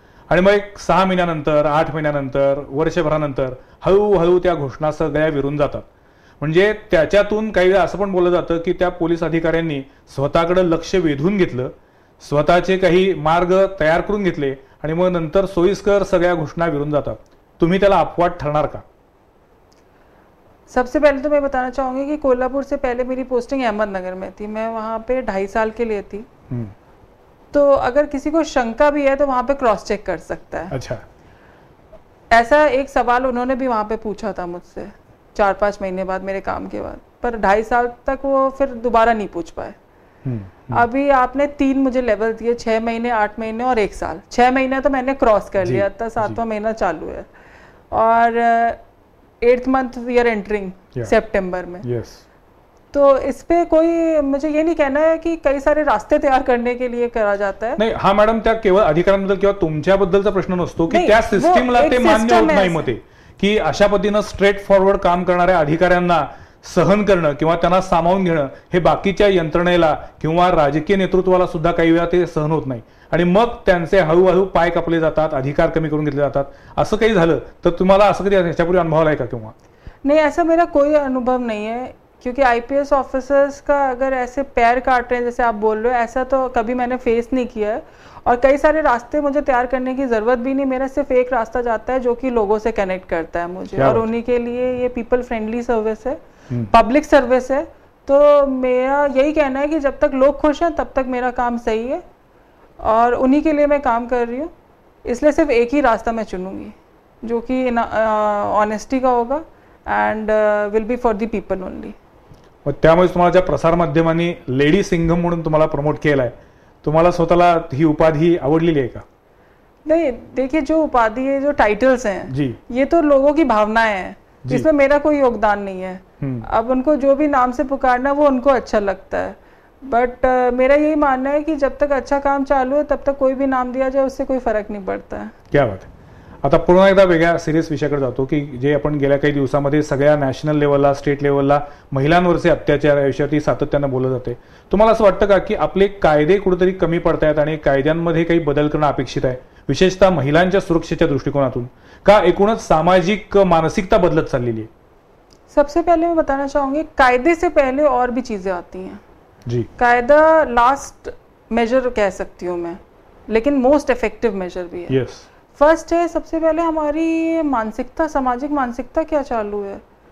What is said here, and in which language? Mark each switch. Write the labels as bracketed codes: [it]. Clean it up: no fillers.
[mr] आणि मग 6 महिन्यानंतर, 8 महिन्यानंतर, वर्षभरानंतर हळूहळू त्या घोषणा सगळ्या विरून जातात. म्हणजे त्याच्यातून काही वेळा असं पण बोललं जातं की त्या पोलीस अधिकाऱ्यांनी स्वतःकडे लक्ष वेधून घेतलं, स्वतःचे काही मार्ग तयार करून घेतले आणि मग नंतर सोयीस्कर सगळ्या घोषणा विरून जातात. तुम्ही त्याला अपवाद ठरणार का? [hi] सबसे पहले तो मैं बताना चाहूंगी कि कोल्हापुर से पहले मेरी पोस्टिंग अहमदनगर में थी. मैं वहाँ पे 2.5 साल के लिए थी. तो अगर किसी को शंका भी है तो वहाँ पे क्रॉस चेक कर सकता है. अच्छा. ऐसा एक सवाल उन्होंने भी वहाँ पे पूछा था मुझसे 4-5 महीने बाद मेरे काम के बाद, पर 2.5 साल तक वो फिर दोबारा नहीं पूछ पाए. अभी आपने 3 मुझे लेवल दिए, 6 महीने, 8 महीने और 1 साल. 6 महीने तो मैंने क्रॉस कर लिया था, 7वां महीना चालू है और [en] 8th month we are entering [hi] सितंबर में. तो इस पे कोई मुझे ये नहीं कहना है कि कई सारे रास्ते तैयार करने के लिए करा जाता है. [mr] नाही, हा मॅडम त्या केवळ अधिकाऱ्यांबद्दल किंवा तुमच्याबद्दलचा प्रश्न नसतो की त्या सिस्टीमला ते मान्य होत नाही मते की अशा पद्धतीनं स्ट्रेट फॉरवर्ड काम करणाऱ्या अधिकाऱ्यांना सहन करणं किंवा त्यांना सामावून घेणं हे बाकीच्या यंत्रणेला किंवा राजकीय नेतृत्वाला सुद्धा काही वेळा ते सहन होत नाही आणि मग त्यांचे हळूहळू पाय कापले जातात, अधिकार कमी करून घेतले जातात. असं काही झालं तर तुम्हाला असं कधी ह्याच्यापूर्वी अनुभव आलाय का? किंवा [hi] नहीं, ऐसा मेरा कोई अनुभव नहीं है क्योंकि आईपीएस ऑफिसर्स का अगर ऐसे पैर काट रहे हैं जैसे आप बोल रहे हो, ऐसा तो कभी मैंने फेस नहीं किया है. और कई सारे रास्ते मुझे तैयार करने की जरूरत भी नहीं. मेरा सिर्फ एक रास्ता जाता है जो कि लोगों से कनेक्ट करता है मुझे, और उन्हीं के लिए ये पीपल फ्रेंडली सर्विस है, पब्लिक सर्विस है. तो मेरा यही कहना है कि जब तक लोग खुश हैं तब तक मेरा काम सही है और उन्हीं के लिए मैं काम कर रही हूँ. इसलिए सिर्फ एक ही रास्ता मैं चुनूंगी जो कि ऑनेस्टी का होगा [en] And will be for the people only. [mr] मग त्यामुळे तुम्हाला ज्या प्रसार माध्यमांनी लेडी सिंघम म्हणून तुम्हाला प्रमोट केलाय, तुम्हाला स्वतःला ही उपाधी आवडलेली आहे का? [hi] नहीं, देखिए जो उपाधि है, जो टाइटल्स हैं जी, ये तो लोगों की भावनाएं हैं, इसमें मेरा कोई योगदान नहीं है. अब उनको जो भी नाम से पुकारना वो उनको अच्छा लगता है, बट मेरा यही मानना है कि जब तक अच्छा काम चालू है तब तक कोई भी नाम दिया जाए उससे कोई फर्क नहीं पड़ता है. क्या बात है. [mr] आता पुन्हा एकदा वेगळ्या सिरियस विषयाकडे जातो की जे आपण गेल्या काही दिवसामध्ये सगळ्या नॅशनल लेवलला, स्टेट लेवलला महिलांवरचे अत्याचार याविषयी सातत्यानं बोललं जाते. तुम्हाला असं वाटतं का की आपले कायदे कुठेतरी कमी पडतायत आणि कायद्यांमध्ये काही बदल करणं अपेक्षित आहे, विशेषतः महिलांच्या सुरक्षेच्या दृष्टिकोनातून, का एकूणच सामाजिक मानसिकता बदलत चाललेली आहे? [hi] सबसे पहले मैं बताना चाहूंगी कायदे से पहले और भी चीजें आती हैं जी. कायदा लास्ट मेजर कह सकती हूँ मैं, लेकिन मोस्ट इफेक्टिव मेजर भी है. [en] Yes. [hi] फर्स्ट है, सबसे पहले हमारी मानसिकता, सामाजिक मानसिकता क्या चालू है।